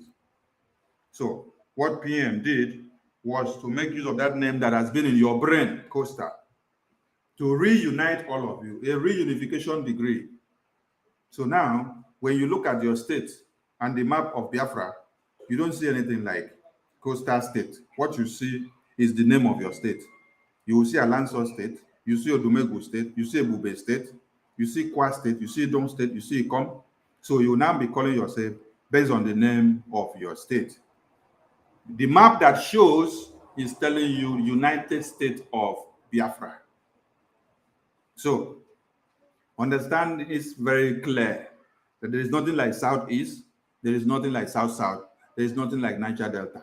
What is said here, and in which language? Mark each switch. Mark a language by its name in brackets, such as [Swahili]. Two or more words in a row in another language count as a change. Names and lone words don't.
[English] So what PM did was to make use of that name that has been in your brain, Coastal, to reunite all of you, a reunification degree. So now, when you look at your state and the map of Biafra, you don't see anything like Coastal State. What you see is the name of your state. You will see Alanso State, you see Odumegu State, you see Ebube State, you see Kwa State, you see Don State, you see Ikom. So you will now be calling yourself based on the name of your state. The map that shows is telling you United States of Biafra. So understand it's very clear that there is nothing like Southeast, there is nothing like South-South, there is nothing like Niger Delta.